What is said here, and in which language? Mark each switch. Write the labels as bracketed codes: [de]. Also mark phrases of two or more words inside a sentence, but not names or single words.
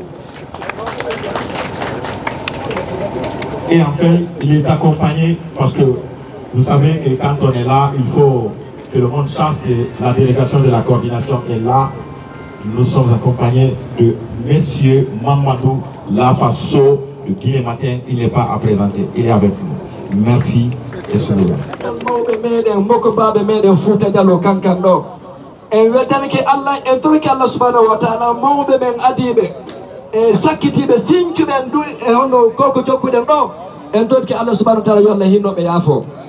[fr] Et enfin, il est accompagné, parce que vous savez que quand on est là, il faut que le monde sache que la délégation de la coordination est là. Nous sommes accompagnés de Monsieur Mamadou Lafasso de Guinée Matin, il n'est pas à présenter, il est avec nous. Merci. [ff] mawɓe meɗen mokkobaɓe meɗen Fouta Diallo kankan ɗo en weddanke Allah en torki Allah [ar] سبحانه وتعالى [ff] mawɓe men adiɓe e sakkitiɓe sincuɓen du e hono koko jokkuɗen ɗo en tot ke Allah [ar] سبحانه وتعالى [ff] yo Allah hinno be yafo